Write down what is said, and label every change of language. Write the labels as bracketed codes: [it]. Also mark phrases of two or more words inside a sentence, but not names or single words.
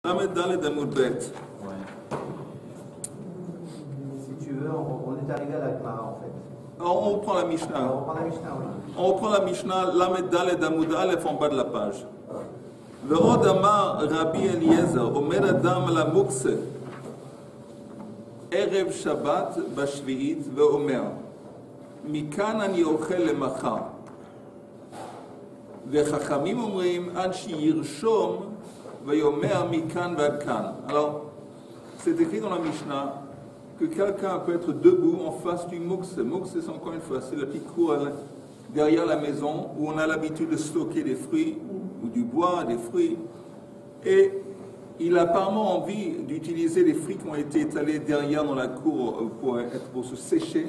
[he] ד עמוד ב. [fr] Si tu veux, on est arrivé à la Gemara en fait. On reprend la Mishnah. On reprend la Mishnah, oui. On reprend la Mishnah, [he] ל ד עמוד א [fr] en bas de la page. [he] ועוד אמר רבי אליעזר, עומד אדם על המוקצה, ערב שבת בשביעית ואומר, מכאן אני אוכל למחר. וחכמים אומרים עד שירשום ואומר מכאן ועד כאן. [fr] Alors, c'est écrit dans la Mishnah que quelqu'un peut être debout en face du mukse. Mukse, c'est encore une fois, c'est la petite cour derrière la maison où on a l'habitude de stocker des fruits ou du bois, des fruits. Et il a apparemment envie d'utiliser les fruits qui ont été étalés derrière dans la cour pour se sécher.